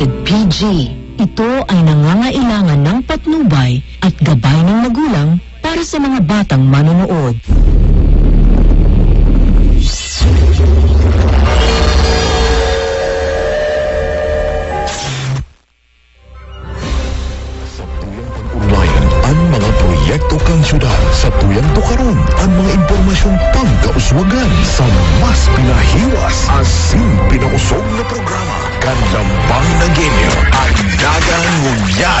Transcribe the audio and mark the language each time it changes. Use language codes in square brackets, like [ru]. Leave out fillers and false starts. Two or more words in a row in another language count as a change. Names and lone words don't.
[tl] LPG. Ito ay nangangailangan ng patnubay at gabay ng magulang para sa mga batang manonood. [bik] Proyekto kang syudad sa tuyang tukaron ang mga impormasyong pangkauswagan sa mas pinahiwas asin pinausog na programa Kanlambang na Genyo ang Dagang Ngunyan.